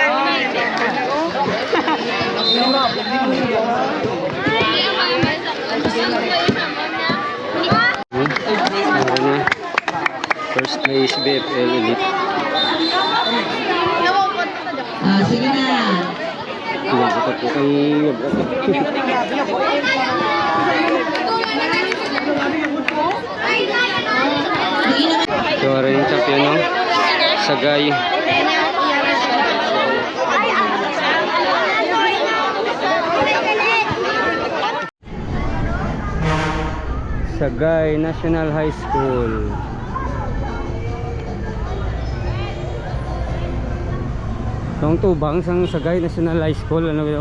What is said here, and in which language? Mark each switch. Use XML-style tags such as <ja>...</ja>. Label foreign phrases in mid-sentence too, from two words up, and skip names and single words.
<en>First place, BFL Elite.</en> <tl>Sige na. Nagbuka po kayo. So, rin yung champion, no? Sagay. Sagay National High School.</tl> <hil>Itong tubang sang Sagay National High School, ano yun?</hil>